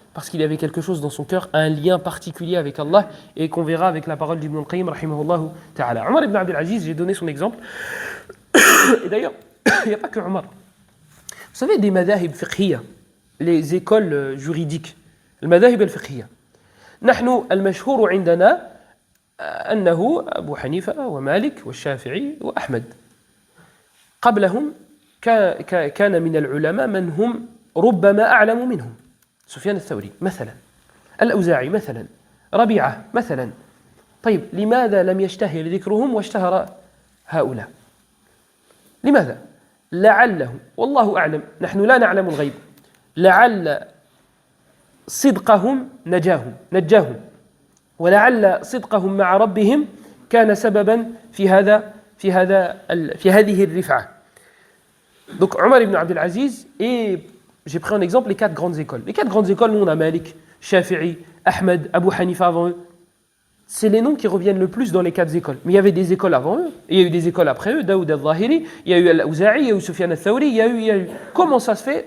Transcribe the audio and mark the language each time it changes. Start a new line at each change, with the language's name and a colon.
French: Parce qu'il avait quelque chose dans son cœur, un lien particulier avec Allah, et qu'on verra avec la parole d'Ibn al-Qayyim, rahimahullahu ta'ala. Omar ibn Abdel Aziz, j'ai donné son exemple. Et d'ailleurs, il n'y a pas que Omar. Vous savez, des madahib fiqhiyya, les écoles juridiques, le madahib al-fiqhiyya.
Arabic: نحن المشهور عندنا أنه أبو حنيفة ومالك والشافعي وأحمد. قبلهم كان من العلماء من هم ربما أعلم منهم. سفيان الثوري مثلا، الأوزاعي مثلا، ربيعة مثلا. طيب لماذا لم يشتهر ذكرهم واشتهر هؤلاء؟ لماذا؟ لعله والله أعلم، نحن لا نعلم الغيب، لعل صدقهم نجاهم ولعل صدقهم مع ربهم كان سببا في هذه الرفعة.
French: Donc Omar ibn Abdel Aziz, et j'ai pris en exemple les 4 grandes écoles. Les 4 grandes écoles, nous on a Malik, Shafi'i, Ahmed, Abu Hanifa avant eux. C'est les noms qui reviennent le plus dans les 4 écoles. Mais il y avait des écoles avant eux, et il y a eu des écoles après eux, Daoud al-Zahiri, il y a eu al-Awza'i, il y a eu Sufyan al-Thawri, il y a eu. Comment ça se fait?